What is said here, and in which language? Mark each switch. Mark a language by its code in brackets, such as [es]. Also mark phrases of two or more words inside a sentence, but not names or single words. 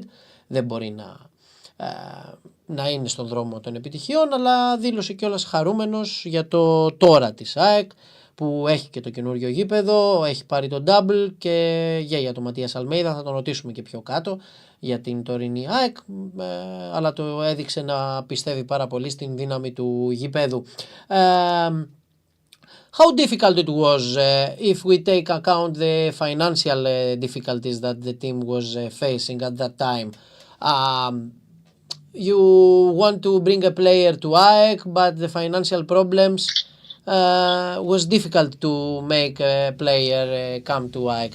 [el] Δεν μπορεί να είναι στον δρόμο των επιτυχιών, αλλά δήλωσε κιόλας χαρούμενος για το τώρα της ΑΕΚ, που έχει και το καινούριο γήπεδο, έχει πάρει το double και για τον Ματίας Αλμέιδα θα τον ρωτήσουμε και πιο κάτω για την τωρινή ΑΕΚ, αλλά το έδειξε να πιστεύει πάρα πολύ στην δύναμη του γήπεδου. [en] How difficult it was if we take account the financial difficulties that the team was facing at that time? You want to bring a player to ΑΕΚ, but the financial problems was difficult to make a player come to ΑΕΚ.